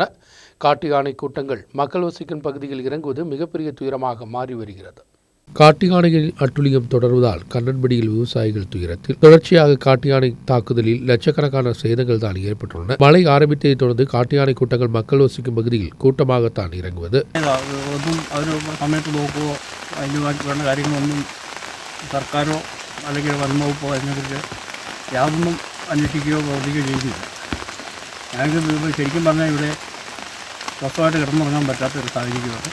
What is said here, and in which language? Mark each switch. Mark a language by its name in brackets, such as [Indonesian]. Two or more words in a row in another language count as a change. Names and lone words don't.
[Tamil] காட்டு யானை கூட்டங்கள் மக்கள் வசிக்கும் பகுதியில் இறங்குவது மிகப்பெரிய துயரமாக மாறி வருகிறது. காட்டு யானையின் அட்டுழியம் தொடர்வதால் கண்ணன்படியில் விவசாயிகள் துயரத்தில். தொடர்ச்சியாக காட்டு யானை தாக்குதலில் லட்சக்கணக்கான சேதங்கள் தான் ஏற்பட்டுள்ளன. மழை ஆரம்பித்ததை தொடர்ந்து காட்டு யானை கூட்டங்கள் மக்கள் வசிக்கும் பகுதியில் கூட்டமாகத்தான் ഇറങ്ങുന്നത്. [Malayalam] വേണ്ട കാര്യങ്ങളൊന്നും സർക്കാരോ അല്ലെങ്കിൽ വനംവകുപ്പോ അതിനെക്കുറിച്ച് യാതൊന്നും അന്വേഷിക്കുകയോ പ്രവർത്തിക്കുകയോ ചെയ്യുന്നില്ല. ഞങ്ങൾക്ക് ശരിക്കും പറഞ്ഞാൽ ഇവിടെ സ്വസ്ഥമായിട്ട് കിടന്നുറങ്ങാൻ പറ്റാത്തൊരു സാഹചര്യമാണ്.